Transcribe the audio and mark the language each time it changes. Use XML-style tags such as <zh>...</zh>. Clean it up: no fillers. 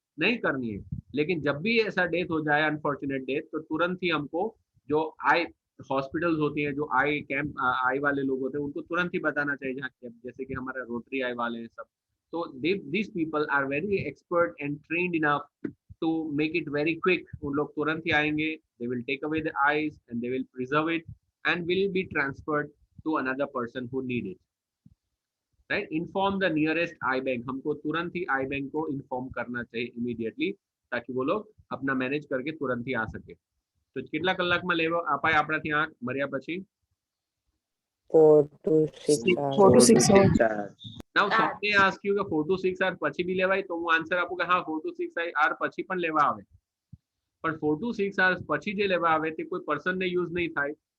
<hi>नहीं करनी है, लेकिन जब भी ऐसा डेथ हो जाए, अनफॉर्चुनेट डेथ, तो तुरंत ही हमको जो आई हॉस्पिटल्स होती हैं, जो आई कैंप आई वाले लोग होते हैं, उनको तुरंत ही बताना चाहिए, जैसे कि हमारा रोटरी आई वाले हैं सब।</hi> <en>तो these people are very expert and trained enough to make it very quick.</en> <hi>उन लोग तुरंत ही आएंगे,</hi> <en>they will take away the eyes and they will preserve it and will be transferred to another person who need it. Right? Inform the nearest eye bank.</en> <hi>हमको तुरंत ही आई bank को inform करना चाहिए immediately, ताकि वो लोग अपना मैनेज करके तुरंत ही आ सके.</hi> <gu>तो કેટલા કલાકમાં લેવા અપાય આપણાથી આંખ મર્યા પછી?</gu> <en>4 to 6 hours. 4 to 6 hours. Now some may ask you</en> <gu>કે</gu> <en>4 to 6 hours</en> <gu>પછી બી લેવાય, તો હું આન્સર આપું કે હા 4 to 6 hours પછી પણ લેવા આવે, પણ 4 to 6 hours પછી જે લેવા આવે તે કોઈ પર્સનને યુઝ નહીં થાય.</gu>